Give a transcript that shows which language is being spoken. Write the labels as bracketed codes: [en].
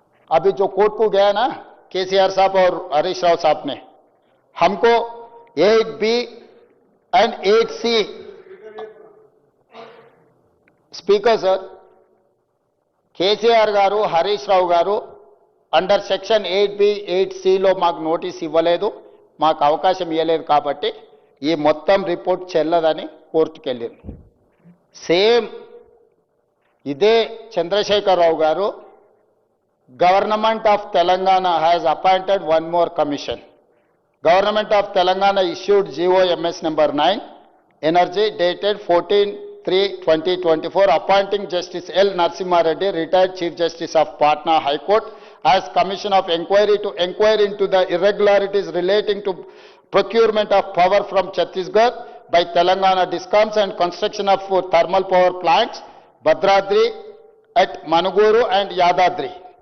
[hi] अभी जो कोर्ट को गया ना केसीआर साहब और हरीश राव साहब ने, हमको 8B and 8C speaker sir, [te] KCR గారు హరీష్ రావు గారు అండర్ సెక్షన్ 8B 8Cలో మాకు నోటీస్ ఇవ్వలేదు, మాకు అవకాశం ఇవ్వలేదు కాబట్టి ఈ మొత్తం రిపోర్ట్ చెల్లదని కోర్టుకు వెళ్ళారు. [en] same [te] ఇదే చంద్రశేఖర్ రావు గారు [en] Government of Telangana has appointed one more commission. Government of Telangana issued GOMS number 9, Energy, dated 14/3/2024, appointing Justice L. Narasimha Reddy, retired Chief Justice of Patna High Court, as Commission of Inquiry to inquire into the irregularities relating to procurement of power from Chhattisgarh by Telangana Discoms and construction of thermal power plants, Bhadradri at Manuguru and Yadadri.